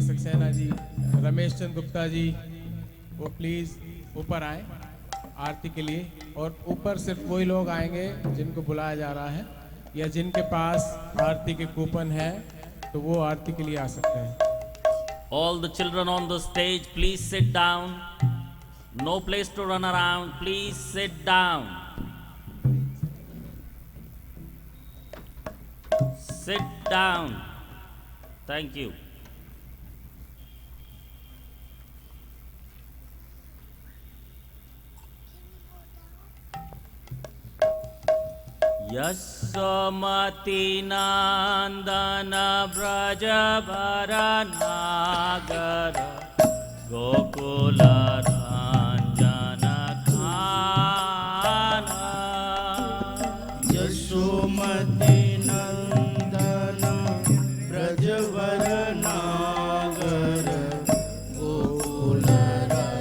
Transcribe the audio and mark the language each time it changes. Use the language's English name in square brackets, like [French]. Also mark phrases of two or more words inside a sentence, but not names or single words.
[Hindi] सक्सेना जी, रमेश चंद गुप्ता जी, वो प्लीज ऊपर आए आरती के लिए। और ऊपर सिर्फ वही लोग आएंगे जिनको बुलाया जा रहा है, या जिनके पास आरती के कूपन है तो वो आरती के लिए आ सकते हैं। [English] All the children on the stage, please sit down. No place to run around. Please sit down. Sit down. Thank you. [Hindi] यशोमती नंदन व्रज भर नागर गोकुल रंजन खाना। यशोमती नंदन ब्रजवर नागर गोकुल